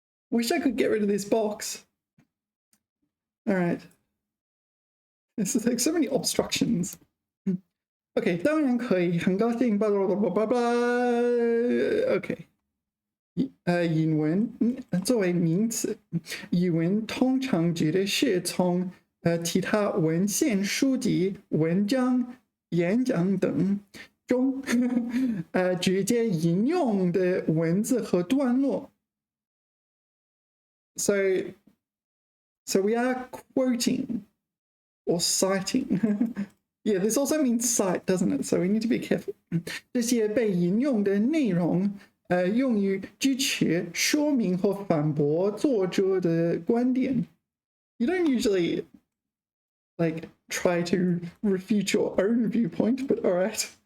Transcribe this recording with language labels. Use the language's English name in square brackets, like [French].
[English] Wish I could get rid of this box. All right. This is like so many obstructions. Okay, [Chinese] 当然可以，很高兴， [English] blah blah blah blah blah. Okay. [Chinese] 引文作为名词，引文通常指的是从其他文献、书籍、文章、演讲等中直接引用的文字和段落。 [English] So we are quoting or citing. Yeah, this also means cite, doesn't it? So we need to be careful. [Chinese] 这些被引用的内容用于支持、说明或反驳作者的观点。 [English] You don't usually like try to refute your own viewpoint, but all right.